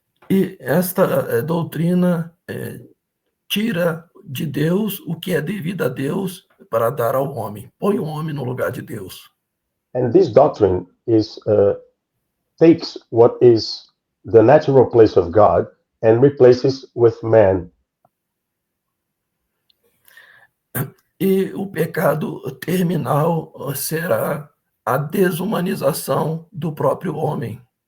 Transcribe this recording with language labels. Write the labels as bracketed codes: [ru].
[pt] E esta doutrina tira de Deus o que é devido a Deus para dar ao homem. Põe o homem no lugar de Deus. [en] And this doctrine takes what is the natural place of God and replaces with man. [pt] E o pecado terminal será a desumanização do próprio homem.